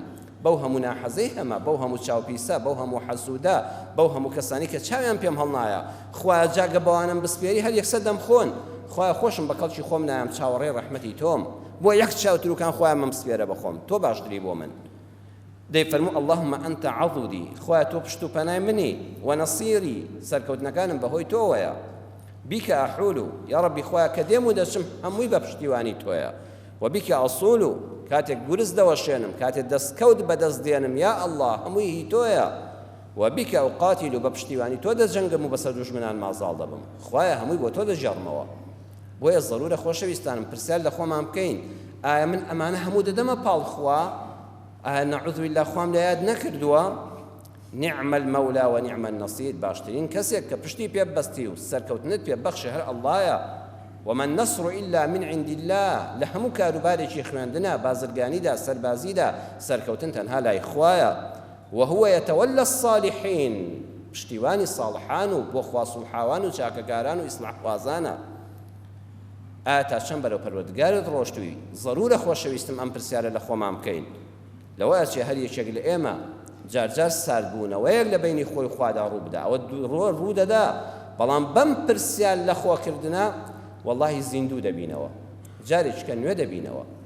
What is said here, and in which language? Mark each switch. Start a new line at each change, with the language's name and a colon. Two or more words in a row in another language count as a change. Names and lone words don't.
Central Kurdish: بەو هەموو ناحەزەی هەمە، بەو هەموو چاوپیسە، بەو هەموو حەسوودە، بەو هەموو کەسانی کە چاویان پێم هەڵنایە، خوایە جاگە بەوانم بسپێری هەر یەکسەر دەمخۆن. خوایە خۆشم بە کەڵکی خۆم نایەم، چاوەڕێی ڕەحمەتی تۆم، بۆ یەک چاوتروکان خوایە مەمسپێرە بەخۆم، تۆ باشتری بۆ من.
Arabic: دەیفەرموو اللهم أنت عضدي،
Central Kurdish: خوایە تۆ پشت و پەنای منی، وەنەسیری، سەرکەوتنەکانم بەهۆی تۆوەیە.
Arabic: بیکە ئەحوولو، یا ڕەبی
Central Kurdish: خوایە کە دێم و دەچم هەمووی بە پشتیوانی تۆیە.
Arabic: وبیکە ئەسوولو،
Central Kurdish: کاتێک گورز دەوەشێنم، کاتێک دەستکەوت بەدەست دێنم، یا ئەڵڵا هەمووی هی تۆیە.
Arabic: وبیکە ئوقاتیلو،
Central Kurdish: بە پشتیوانی تۆ دەجەنگم و بەسەر دوژمنان مازاڵ دەبم، خوایە هەمووی بۆ تۆ دەژێڕمەوە. بۆیە ضرورە خۆشەویستانم پرسیار لە خۆمان بکەین، ئایا من ئەمانە هەموو دەدەمە پاڵ خوا؟ ئایا
Arabic: نەعوذ بالله
Central Kurdish: خوام لە یاد نەکردووە؟
Arabic: نعم المەولا ونعم النەصیر،
Central Kurdish: باشترین کەسێک کە پشتی پێ بەستی و سەرکەوتنت پێ بەخشی هەر ئەڵڵایە.
Arabic: وما النصر إلا من عند الله،
Central Kurdish: لهمو كاروبارێکی خوێندنە، بازرگانیدا، سەربازیدا، سەرکەوتن تەنها لای خوایە.
Arabic: وهو يتولى الصالحين،
Central Kurdish: پشتیوانی صالحان و بۆ خوا سوڵحاوان و چاکەکاران و ئیسلاح خوازانە. ئایا تا چەند بەرەو پەروەردگارت ڕۆشتووی؟ ضرورە خۆشەویستم ئەم پرسیارە لە خۆمان بکەین. لەوەیە چێ هەر یەکێک لە ئێمە جارجار ساردبوونەوەیەک لە بینی خۆی خوادا ڕوو بدا، ئەوە ڕوو دەدا، بەڵام بەم پرسیار لە خۆکردنە واللهی زیندوو دەبینەوە، جارێککە نوێ دەبینەوە.